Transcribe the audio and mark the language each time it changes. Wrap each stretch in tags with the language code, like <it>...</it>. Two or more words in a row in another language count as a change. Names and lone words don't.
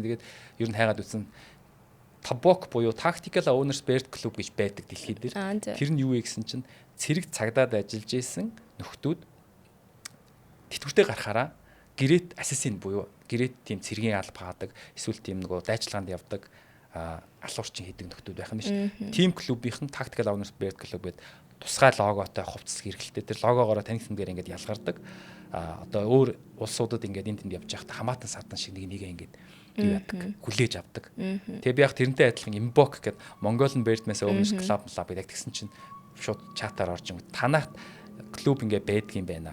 <mn>Тэгээд ер нь хайгаад үзсэн Tabok буюу Tactical Owners Bird Club гэж байдаг дэлхийд дээр. Тэр нь юу вэ гэсэн чинь цэрэг цагдаад ажиллаж исэн нөхдүүд тэтгэвртэй гарахаараа гэрээт ассасин буюу гэрээт тийм цэргийн алба хаадаг эсвэл тийм нөгөө дайчилгаанд явдаг алуурчин хийдэг нөхдүүд байх нь шүү. Тим клубийнхэн tactical owners bird club гэдэг тусгай логотой хувцас хэрэглэхдээ тэр логогоороо танигдсан дээр ингээд ялгардаг. Одоо өөр улсуудад ингээд энэ тэнд явж байхад хамаатан садан шиг нэг ингээд юу яадаг, хүлээж авдаг. Тэгээ би яг тэрнтэй адилхан Imbok гэдэг Mongolian Birdman Owners Club гэдэг яг тэгсэн чинь шууд чатаар орж ингүү танахт клуб ингээд байдгийн байна.</mn>